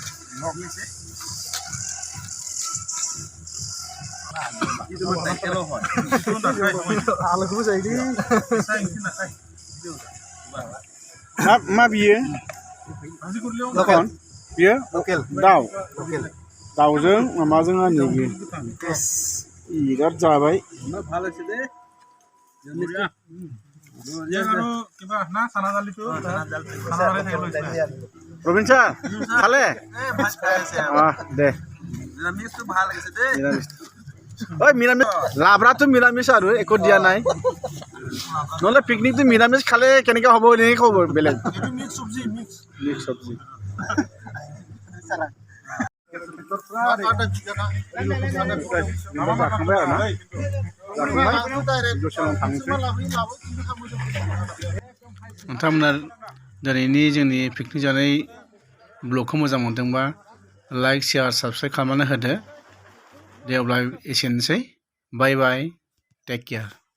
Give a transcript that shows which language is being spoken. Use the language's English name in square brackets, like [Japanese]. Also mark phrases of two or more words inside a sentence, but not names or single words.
[Bodo] आलुखौबो जायो दे मा बियो लकेल बियो लकेल दाउ लकेल दाउजों माबाजों आनि बियो बिराद जाबाय [Assamese] ভালো আছে দে আৰু কিবা না খানা দালিটো খানা দালি থাকিলে ৰবীন ছাৰ খালে দে নিৰামিষটো ভাল লাগিছে দে ঐ নিৰামিষ লাভৰাটো নিৰামিষ আৰু একো দিয়া নাই নহ'লে পিকনিকটো নিৰামিষ খালে কেনেকৈ হ'ব এনেকৈ ক'ব বেলেগ মিক্স সবজি মিক্স [Bodo] চব্জি जाखांबाय आरो ना नोंथांमोना दिनैनि जोंनि पिकनिक जानाय ब्लगखौ मोजां मोनदोंबा [English] like share subscribe [Bodo] खालामनानै होदो दे अब्ला एसेनोसै [English] bye bye take care